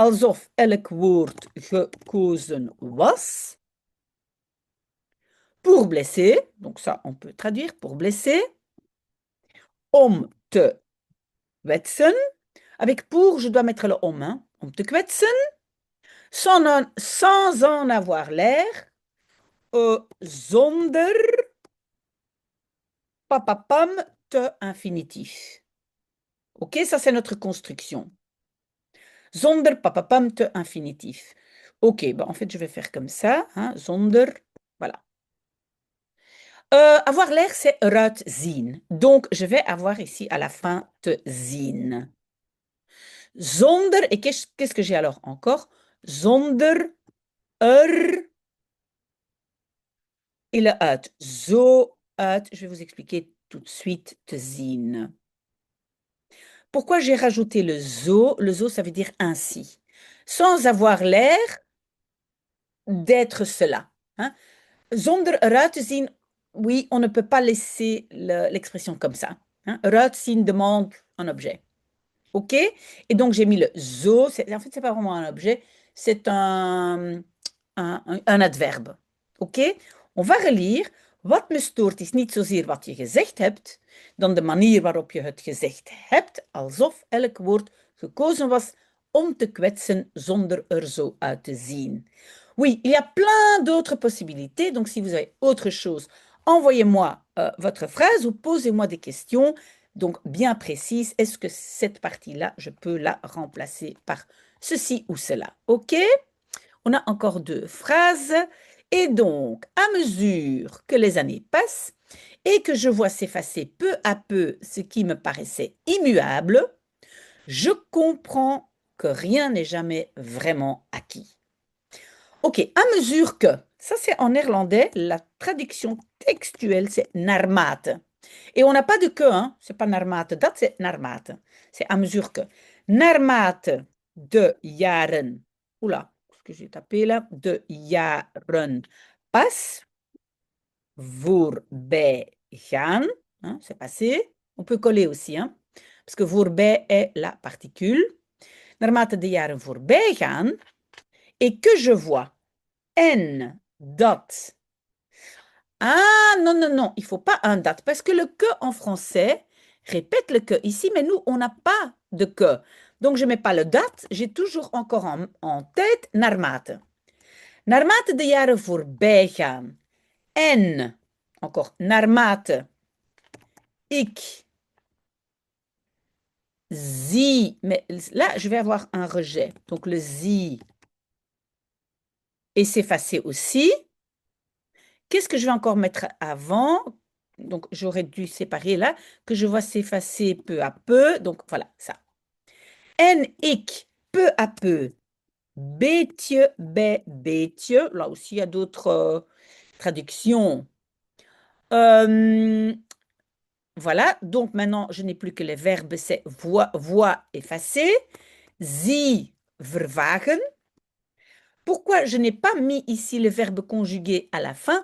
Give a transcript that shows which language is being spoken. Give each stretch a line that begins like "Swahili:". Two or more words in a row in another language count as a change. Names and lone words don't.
Dutch: alsof elk woord gekozen was.
French: Pour blesser, donc ça on peut traduire, pour blesser.
Dutch: Om te kwetsen.
French: Avec pour, je dois mettre le om, hein.
Dutch: Om te kwetsen.
French: Sans en avoir l'air.
Dutch: Zonder papapam te infinitif.
French: Ok, ça c'est notre construction.
Dutch: Zonder papapam te
French: infinitif. Ok, ben en fait je vais faire comme ça, hein, zonder, voilà. Avoir l'air, c'est
Dutch: eruit zien.
French: Donc, je vais avoir ici à la fin
Dutch: te zien. Zonder,
French: et qu'est-ce que j'ai alors encore?
Dutch: Zonder, er,
French: et le uit.
Dutch: Zo uit,
French: je vais vous expliquer tout de suite
Dutch: te zien.
French: Pourquoi j'ai rajouté le zo? Le zo, ça veut dire ainsi. Sans avoir l'air d'être cela. Hein?
Dutch: Zonder eruit te zien,
French: oui, on ne peut pas laisser l'expression comme ça. Hein?
Dutch: Eruit zien
French: demande un objet. OK? Et donc, j'ai mis le zo. En fait, ce n'est pas vraiment un objet, c'est un adverbe. OK? On va relire.
Dutch: Wat me stoort is niet zozeer wat je gezegd hebt, dan de manier waarop je het gezegd hebt, alsof elk woord gekozen was om te kwetsen zonder er zo uit te zien.
French: Oui, il y a plein d'autres possibilités. Donc, si vous avez autre chose, envoyez-moi votre phrase ou posez-moi des questions. Donc, bien précise, est-ce que cette partie-là, je peux la remplacer par ceci ou cela? OK? On a encore deux phrases. Et donc, à mesure que les années passent et que je vois s'effacer peu à peu ce qui me paraissait immuable, je comprends que rien n'est jamais vraiment acquis. OK, à mesure que, ça c'est en néerlandais, la traduction textuelle c'est naarmate. Et on n'a pas de que, hein, c'est pas
Dutch: naarmate dat,
French: c'est naarmate. C'est à mesure que.
Dutch: Naarmate de jaren,
French: oula, ce que j'ai tapé là,
Dutch: de jaren passe, voorbij gaan,
French: hein, c'est passé. On peut coller aussi, hein, parce que voorbij est la particule.
Dutch: Naarmate de jaren voorbij gaan,
French: et que je vois
Dutch: en dat.
French: Ah, non, non, non, il ne faut pas un dat, parce que le que en français répète le que ici, mais nous, on n'a pas de que. Donc, je ne mets pas le dat, j'ai toujours encore en tête naarmate.
Dutch: Naarmate de jaren voorbij gaan. En, encore, naarmate ik zie,
French: mais là, je vais avoir un rejet. Donc, le zie et s'effacer aussi. Qu'est-ce que je vais encore mettre avant? Donc, j'aurais dû séparer là, que je vois s'effacer peu à peu. Donc, voilà, ça.
Dutch: En ik,
French: peu à peu,
Dutch: beetje bij beetje.
French: Là aussi, il y a d'autres traductions. Voilà, donc maintenant, je n'ai plus que les verbes, c'est voix effacé,
Dutch: zie vervagen.
French: Pourquoi je n'ai pas mis ici le verbe conjugué à la fin?